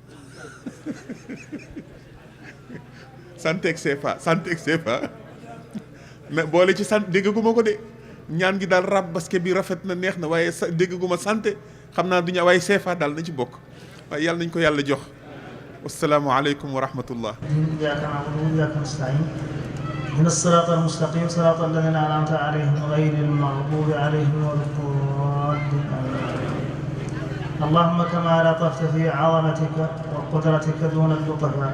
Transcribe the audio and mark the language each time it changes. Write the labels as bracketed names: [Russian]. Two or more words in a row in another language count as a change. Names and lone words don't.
[Wolof] santeeg CFA mais boole ci sant déggaguma ko de ñaan gi daal rab basket bi rafet na neex na waaye déggaguma santé xam naa du ñu waaye CFA daal na ci bokk waaye yàlla nañ ko yàlla jox [Arabic] والسلام عليكم ورحمة الله. إياك نعبد وإياك نستعين اهدنا الصراط المستقيم صراط الذين أنعمت عليهم غير المغضوب عليهم ولا الضالين اللهم كما لطفت في عظمتك وقدرتك دون اللطفاء